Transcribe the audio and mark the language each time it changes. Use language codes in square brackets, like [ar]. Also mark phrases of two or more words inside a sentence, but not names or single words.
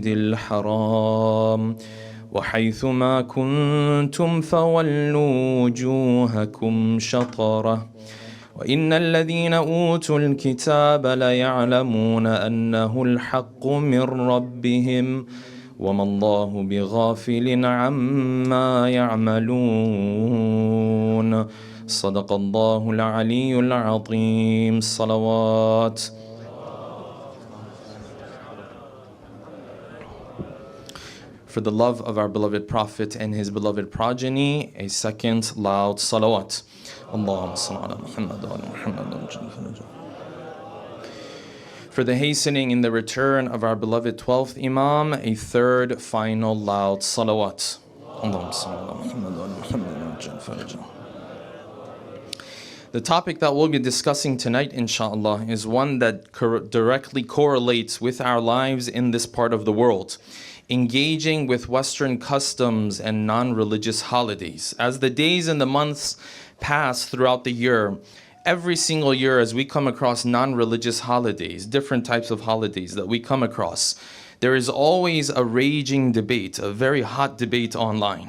[ar] الحرام وحيث ما كنتم فولوا وجوهكم شطره وإن الذين أوتوا الكتاب ليعلمون أنه الحق من ربهم وما الله بغافل عما يعملون صدق الله العلي العظيم صلوات. [en] For the love of our beloved Prophet and his beloved progeny, a second loud salawat. [ar] اللهم صل على محمد وعلى محمد. [en] For the hastening in the return of our beloved 12th Imam, a third final loud salawat. [ar] اللهم صل على محمد وعلى محمد. [en] The topic that we'll be discussing tonight, inshallah, is one that directly correlates with our lives in this part of the world. Engaging with Western customs and non-religious holidays. As the days and the months pass throughout the year, every single year as we come across non-religious holidays, different types of holidays that we come across, there is always a raging debate, a very hot debate online.